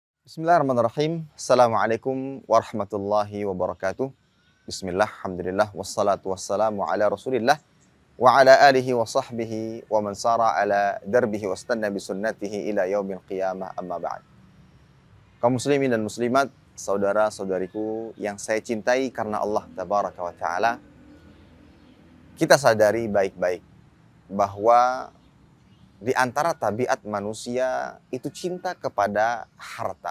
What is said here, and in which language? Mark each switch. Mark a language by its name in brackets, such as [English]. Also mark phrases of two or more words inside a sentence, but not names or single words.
[Arabic] بسم الله الرحمن الرحيم السلام عليكم ورحمة الله وبركاته. بسم الله الحمد لله والصلاة والسلام على رسول الله وعلى آله وصحبه ومن سار على دربه واستن بسنته إلى يوم القيامة أما بعد. [Indonesian] Kaum muslimin dan muslimat, saudara-saudariku yang saya cintai karena [Arabic] الله تبارك وتعالى, [Indonesian] kita sadari baik-baik bahwa di antara tabiat manusia itu cinta kepada harta.